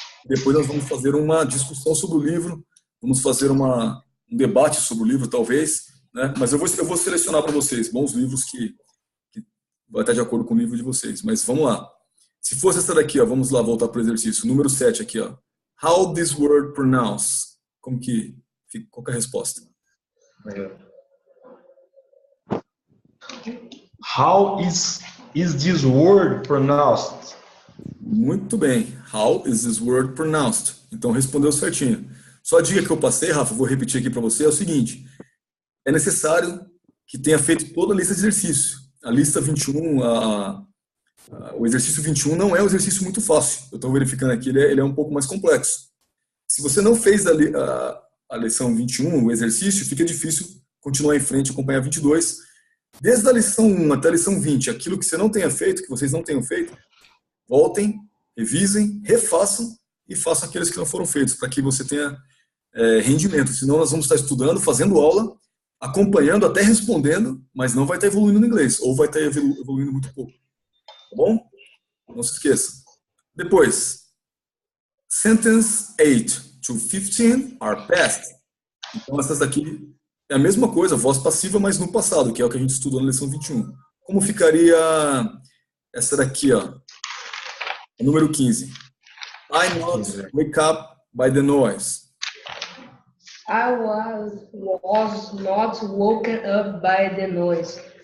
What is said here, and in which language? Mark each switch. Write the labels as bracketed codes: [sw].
[pt] Depois nós vamos fazer uma discussão sobre o livro, vamos fazer um debate sobre o livro, talvez, né? Mas eu vou selecionar para vocês bons livros que vai estar de acordo com o livro de vocês. Mas vamos lá. Se fosse essa daqui, ó, vamos lá voltar para o exercício. Número 7 aqui, ó. [en] How this word pronounce? [pt] Como que fica? Qual que é a resposta? [en] How is this word pronounced? [pt] Muito bem. [en] How is this word pronounced? [pt] Então, respondeu certinho. Só a dica que eu passei, Rafa, vou repetir aqui para você, é o seguinte. É necessário que tenha feito toda a lista de exercício. A lista 21, o exercício 21 não é um exercício muito fácil. Eu estou verificando aqui, ele é um pouco mais complexo. Se você não fez a lição 21, o exercício, fica difícil continuar em frente e acompanhar 22. Desde a lição 1 até a lição 20, aquilo que você não tenha feito, que vocês não tenham feito, voltem, revisem, refaçam e façam aqueles que não foram feitos, para que você tenha rendimento. Senão nós vamos estar estudando, fazendo aula, acompanhando, até respondendo, mas não vai estar evoluindo no inglês, ou vai estar evoluindo muito pouco. Tá bom? Não se esqueça. Depois, [en] sentence 8 to 15 are past. [pt] Então essas daqui é a mesma coisa, voz passiva, mas no passado, que é o que a gente estudou na lição 21. Como ficaria essa daqui, ó? Número 15. [en] I not wake up by the noise. I was not woken up by the noise.